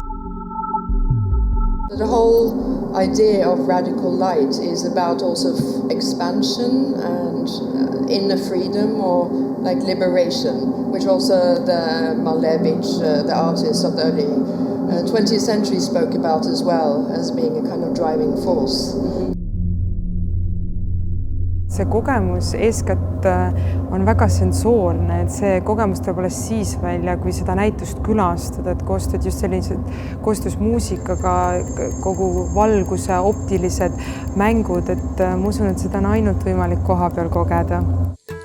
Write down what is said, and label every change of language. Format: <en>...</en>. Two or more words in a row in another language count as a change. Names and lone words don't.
<en>The whole idea of radical light is about also expansion and inner freedom, or like liberation, which also the Malevich, the artist of the early 20th century, spoke about as well, as being a kind of driving force.</en> <et>See kogemus eeskätt on väga sensoorne, et see kogemus tuleb alles siis välja, kui seda näitust külastada, et koostööd just sellised koostöös muusikaga, kogu valguse, optilised mängud, et ma usun, et seda on ainult võimalik koha peal kogeda.</et>